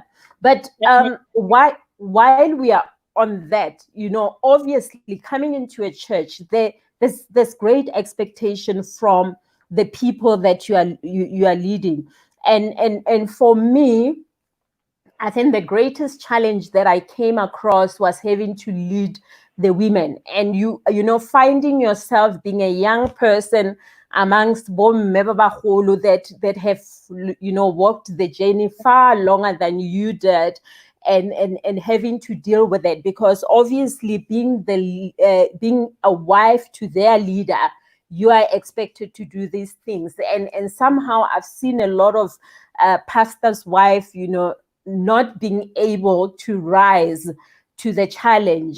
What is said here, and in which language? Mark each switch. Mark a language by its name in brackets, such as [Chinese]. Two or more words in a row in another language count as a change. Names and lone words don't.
[English] But while we are on that, you know, obviously coming into a church, there's great expectation from the people that you are leading. And for me, I think the greatest challenge that I came across was having to lead the women. And you know, finding yourself being a young person amongst [Southern Sotho] bomme ba bagolo [English] that have, you know, walked the journey far longer than you did, and having to deal with it, because obviously being a wife to their leader, you are expected to do these things. And somehow I've seen a lot of pastors' wife, you know, not being able to rise to the challenge.